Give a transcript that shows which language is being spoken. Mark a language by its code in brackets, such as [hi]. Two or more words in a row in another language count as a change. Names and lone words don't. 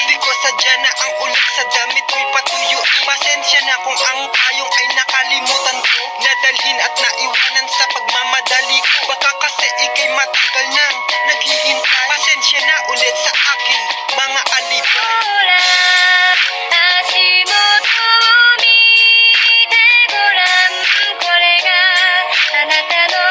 [tl] Di ko sadya na ang ulan sa damit ko'y patuyo. Pasensya na kung ang payong ay nakalimutan ko, nadalhin at naiwanan sa pagmamadali ko. Baka kasi ika'y matagal nang naghihintay. Pasensya na ulit sa aking mga alibay. [ja] Hora, 足元を見てごらん、これがあなた